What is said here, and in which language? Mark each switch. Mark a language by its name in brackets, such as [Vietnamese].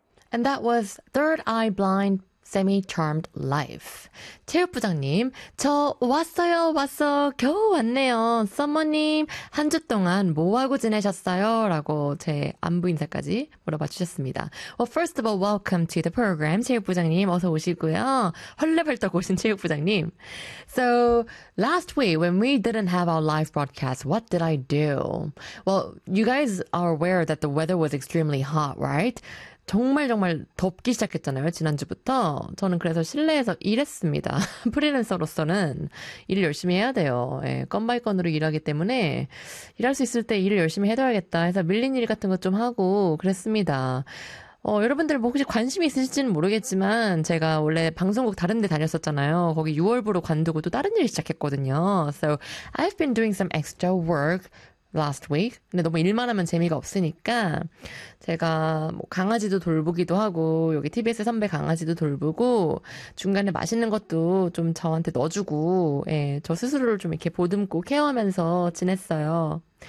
[English] And that was Third Eye Blind, Semi-Charmed Life. [Korean] 체육부장님, 저 왔어요, 왔어. 겨우 왔네요. 서머님, 한주 동안 뭐 하고 지내셨어요? 라고 제 안부 인사까지 물어봐 주셨습니다. [English] Well, first of all, welcome to the program, 체육부장님. [Korean] 어서 오시고요. 헐레벌떡 오신 체육부장님. [English] So, last week, when we didn't have our live broadcast, what did I do? Well, you guys are aware that the weather was extremely hot, right? [Korean] 정말 정말 덥기 시작했잖아요, 지난주부터. 저는 그래서 실내에서 일했습니다. 프리랜서로서는 일을 열심히 해야 돼요. 예, 건 바이 건으로 일하기 때문에 일할 수 있을 때 일을 열심히 해둬야겠다 해서 밀린 일 같은 것좀 하고 그랬습니다. 여러분들 뭐 혹시 관심이 있으실지는 모르겠지만 제가 원래 방송국 다른 데 다녔었잖아요. 거기 6월부로 관두고 또 다른 일 시작했거든요. [English] So I've been doing some extra work last week. [Korean] 근데 너무 일만 하면 재미가 없으니까 제가 뭐 강아지도 돌보기도 하고 여기 TBS 선배 강아지도 돌보고 중간에 맛있는 것도 좀 저한테 넣어주고 예, 저 스스로를 좀 이렇게 보듬고 케어하면서 지냈어요.